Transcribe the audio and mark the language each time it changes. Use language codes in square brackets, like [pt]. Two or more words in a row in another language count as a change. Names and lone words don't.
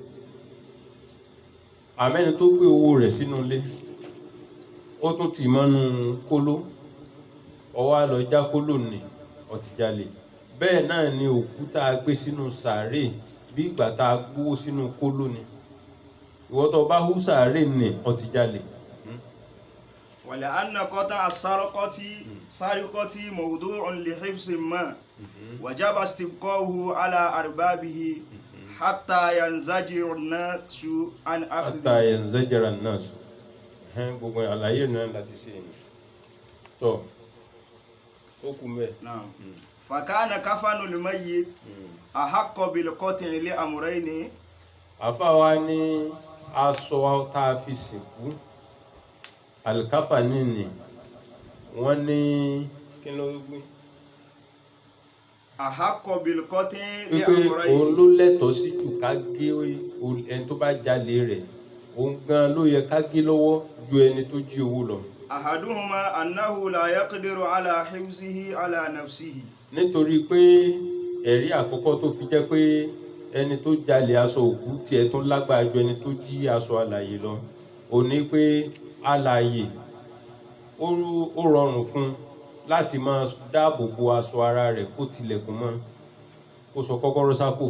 [yo] Àmẹ́ni tó gbé owó rẹ̀ sínú ilé ó tún ti mọ́nú kóló, ó wá lọ já kóló ní ó ti jalè. Bẹ́ẹ̀ náà ni òkú tá a gbé sínú sàárè bí ìgbà tá a gbówó sínú kóló ni. Ìwọ tó bá hú sàárè ní ó ti jalè. [ar] ولأن قطع السرقة موضوع لحفظ ما وجب استبقاؤه على أربابه حتى ينزجر الناس عن أخذه. حتى ينزجر الناس. [yo] gbogbo àlàyé náà láti ṣe ni. Tó ó kú mẹ́. [ar] فكان كفن الميت أحق بالقطع لأمرين. [yo] Àfáà ní aṣọ tá a fi sìnkú alkafani ni wọ́n ní kí ló gbé. [ar] أحق بالقطع [yo] wípé [ar] لأمرين. [yo] òun ló lẹ́tọ̀ọ́ sí jù ká gé ẹni tó bá jalè rẹ̀, òun gan ló yẹ ká gé lọ́wọ́ ju ẹni tó jí owó lọ. [ar] أحدهما أنه لا يقدر على حفظه على نفسه. [yo] Nítorí pé ẹ̀rí àkọ́kọ́ tó fi jẹ́ pé ẹni tó jalè aṣọ òkú tiẹ̀ tó lágbára ju ẹni tó jí aṣọ alààyè lọ, ó ní pé alààyè ó rọrùn fún láti máa dáàbò bo aṣọ ara rẹ̀ kó tilẹ̀kùn mọ́, kó sọ kọ́kọ́rọ́ sápò.